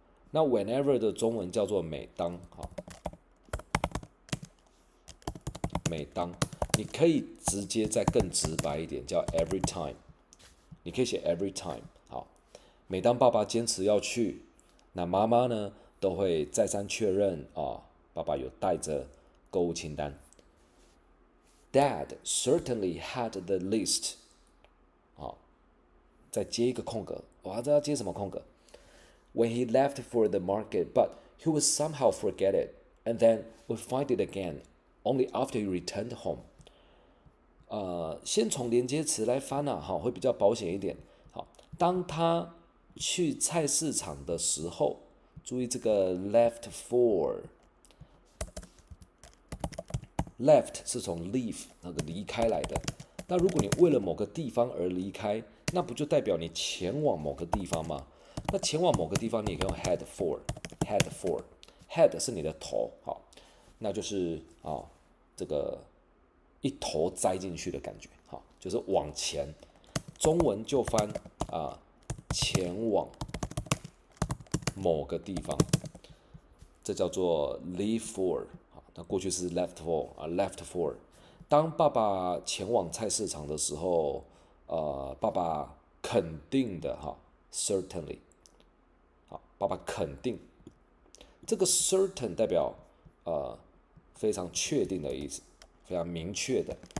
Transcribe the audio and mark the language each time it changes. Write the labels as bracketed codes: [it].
[zh] 那 whenever 的中文叫做每当。好，每当你可以直接再更直白一点，叫 every time。你可以写 every time。好，每当爸爸坚持要去，那妈妈呢都会再三确认爸爸有带着购物清单。 [en] Dad certainly had the list。 [zh] 好，再接一个空格，哇，这要接什么空格 ？ [en] When he left for the market, but he would somehow forget it, and then would find it again, only after he returned home。 [zh] 先从连接词来翻啊，好，会比较保险一点。好，当他去菜市场的时候，注意这个 left for。left 是从 leave 那个离开来的。那如果你为了某个地方而离开，那不就代表你前往某个地方吗？那前往某个地方，你也可以用 head for。head for，head 是你的头，好，那就是这个一头栽进去的感觉，好，就是往前。中文就翻前往某个地方，这叫做 leave for。那过去是 left for。left for。当爸爸前往菜市场的时候，爸爸肯定的certainly。好，爸爸肯定。这个 certain 代表非常确定的意思，非常明确的。